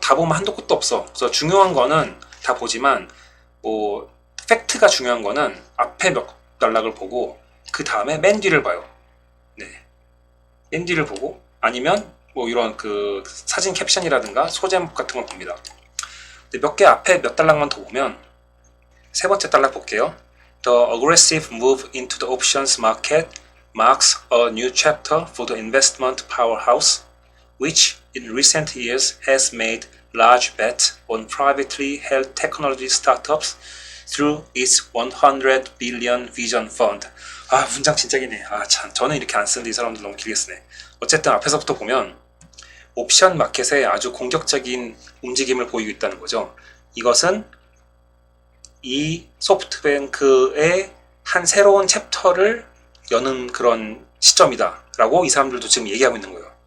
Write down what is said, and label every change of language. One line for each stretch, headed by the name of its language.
Korean: 다 보면 한도 끝도 없어. 그래서 중요한 거는 다 보지만 뭐 팩트가 중요한 거는 앞에 몇 단락을 보고 그 다음에 맨 뒤를 봐요. 네, 맨 뒤를 보고 아니면 뭐 이런 그 사진 캡션이라든가 소제목 같은 걸 봅니다. 몇 개 앞에 몇 단락만 더 보면 세 번째 단락 볼게요.
English: The aggressive move into the options market marks a new chapter for the investment powerhouse, which in recent years has made large bets on privately held technology startups through its 100 billion vision fund.
Korean: 문장 진짜 기네. 참, 저는 이렇게 안 쓰는데 이 사람들 너무 길게 쓰네. 어쨌든 앞에서부터 보면 옵션 마켓에 아주 공격적인 움직임을 보이고 있다는 거죠. 이것은 이 소프트뱅크의 한 새로운 챕터를 여는 그런 시점이다 라고 이 사람들도 지금 얘기하고 있는 거예요.